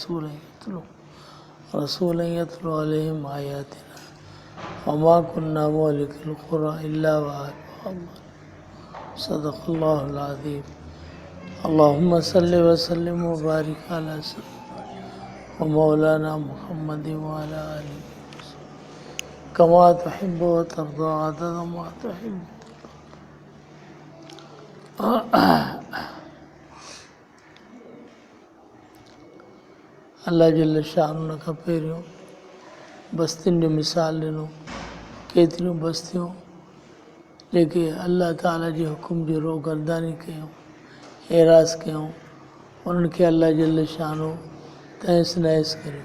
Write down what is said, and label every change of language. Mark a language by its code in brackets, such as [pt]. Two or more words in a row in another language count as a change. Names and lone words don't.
[ar] رسولا يتلو عليهم آياتنا وما كنا مهلك القرى إلا وأهلها صدق الله العظيم اللهم صل وسلم وبارك على سيدنا ومولانا محمد وعلى آله كما تحب وترضى عدد ما تحب. [sd] अल्लाह जल शान खां पहिरियों बस्तियुनि जो मिसाल ॾिनो, केतिरियूं बस्तियूं जेके अल्लाह ताला जे हुकुम जो रोगरदानी कयूं, एराज़ कयूं, उन्हनि खे अल्लाह जल शानो तहस नहस करियो।